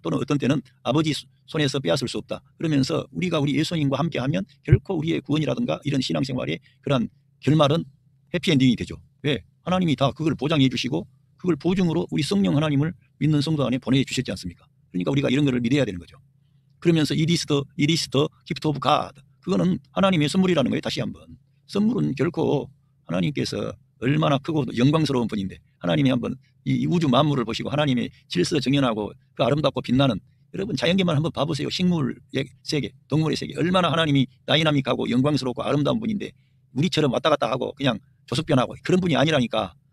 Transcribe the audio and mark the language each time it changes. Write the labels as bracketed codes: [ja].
[ko] 또는 어떤 때는 아버지 손에서 빼앗을 수 없다. 그러면서 우리가 우리 예수님과 함께하면 결코 우리의 구원이라든가 이런 신앙생활의 그런 결말은 해피엔딩이 되죠. 왜? 하나님이 다 그걸 보장해 주시고 그걸 보증으로 우리 성령 하나님을 믿는 성도 안에 보내주셨지 않습니까? 그러니까 우리가 이런 거를 믿어야 되는 거죠. 그러면서 [en] it is the gift of God. [ko] 그거는 하나님의 선물이라는 거예요. 다시 한번. 선물은 결코 하나님께서 얼마나 크고 영광스러운 분인데 하나님이 한번 이 우주 만물을 보시고 하나님의 질서정연하고 그 아름답고 빛나는 여러분 자연계만 한번 봐보세요. 식물 세계, 동물의 세계 얼마나 하나님이 다이나믹하고 영광스럽고 아름다운 분인데 우리처럼 왔다 갔다 하고 그냥 조석변하고 그런 분이 아니라니까.